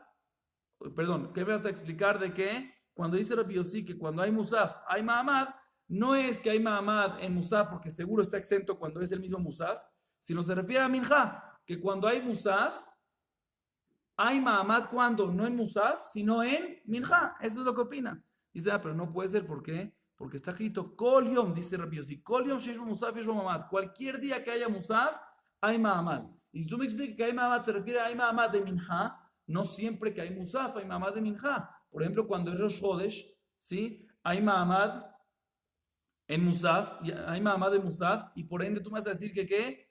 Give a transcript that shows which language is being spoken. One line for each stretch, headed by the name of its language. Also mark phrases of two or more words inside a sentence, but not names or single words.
Spanish: Perdón, ¿qué me vas a explicar de qué? Cuando dice Rabbi Yossi que cuando hay Musaf hay Mahamad, no es que hay Mahamad en Musaf porque seguro está exento cuando es el mismo Musaf, sino se refiere a Minha, que cuando hay Musaf, hay Mahamad cuando, no en Musaf, sino en Minha. Eso es lo que opina. Dice, pero no puede ser. ¿Por qué? Porque está escrito
Hebrew: Kol Yom,
Spanish: dice Rabbi Yossi,
Hebrew: Kol Yom Sheyesh Musaf Yesh Mahamad.
Spanish: Cualquier día que haya Musaf, hay Mahamad. Y si tú me explicas que hay Mahamad, se refiere a hay Mahamad de Minha, no siempre que hay Musaf, hay Mahamad de Minha. Por ejemplo, cuando es Rosh Chodesh, ¿sí? Hay Mahamad en Musaf, hay Mahamad de Musaf, y por ende tú me vas a decir que ¿qué?